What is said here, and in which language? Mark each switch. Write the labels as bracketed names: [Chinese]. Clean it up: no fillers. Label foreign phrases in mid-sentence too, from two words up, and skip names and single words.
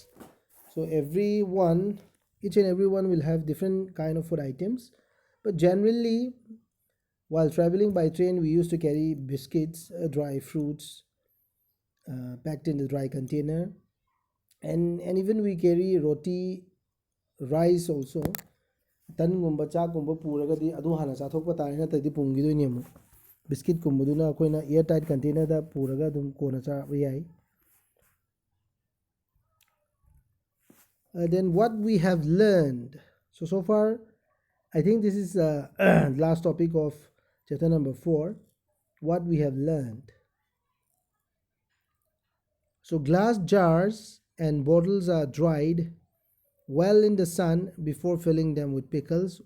[English] So each and everyone will have different kind of food items. But generally, while traveling by train, we used to carry biscuits, dry fruits, packed in the dry container, and even we carry roti, rice also. [Manipuri] Tangumba chakgumba puragadi adu hana chathokpa tare natadi pungidoi amu biscuit kumbaduna akoina [English] airtight container [Manipuri] da puraga adum kona chaba yai. [English] Then what we have learned. So far I think this is last topic of chapter number 4, what we have learned. So glass jars and bottles are dried well in the sun before filling them with pickles.